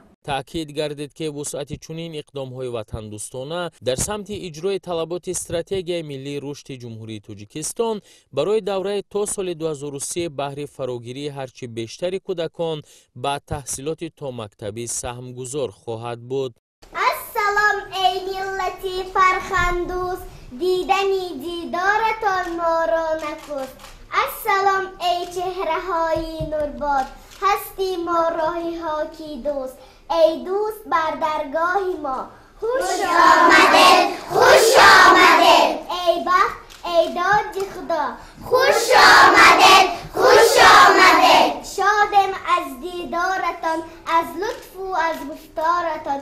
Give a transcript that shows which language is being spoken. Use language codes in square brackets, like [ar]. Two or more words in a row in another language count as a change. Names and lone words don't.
[tg] таъкид гардид, ки вусъати чунин иқдомҳои ватандӯстона дар самти иҷрои талаботи стратегияи миллии рушди Ҷумҳурии Тоҷикистон барои давраи то соли 2030 баҳри фарогирии ҳарчи бештари кӯдакон ба таҳсилоти томактабӣ саҳмгузор хоҳад буд. ассалом эй миллати фархандӯст, дидани дидоратон моро накуст. ассалом эй чеҳраҳои нурбод, ҳасти мо роҳиҳо ки дӯст. [fa] ای دوست بر درگاه ما خوش آمدید، خوش آمدید. ای بخت، ای داد خدا، خوش آمدید، خوش آمدید. شادم از دیدارتان، از لطف و از گفتارتان.